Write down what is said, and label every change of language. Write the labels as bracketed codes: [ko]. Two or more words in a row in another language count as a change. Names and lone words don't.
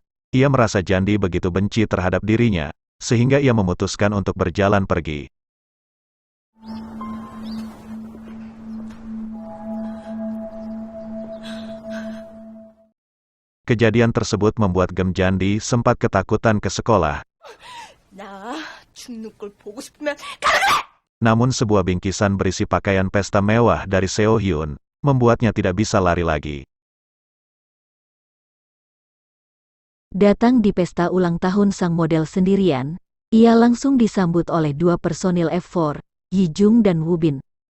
[id] Ia merasa Jandi begitu benci terhadap dirinya, sehingga ia memutuskan untuk berjalan pergi. Kejadian tersebut membuat Gem Jandi sempat ketakutan ke sekolah. [ko] 나 죽는 걸 보고 싶으면 [id] Namun sebuah bingkisan berisi pakaian pesta mewah dari Seo Hyun, membuatnya tidak bisa lari lagi. Datang di pesta ulang tahun sang model sendirian, ia langsung disambut oleh dua personil F4, Yi Jung dan Woo Bin.